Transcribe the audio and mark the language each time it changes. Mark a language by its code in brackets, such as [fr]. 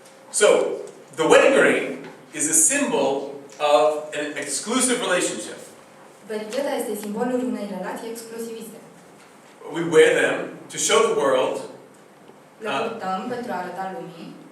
[en] So, the wedding ring is a symbol of an exclusive relationship. [ro] Verigheta este simbolul unei relații exclusiviste. [en] We wear them to show the world, [ro] Le purtăm pentru a arăta lumii.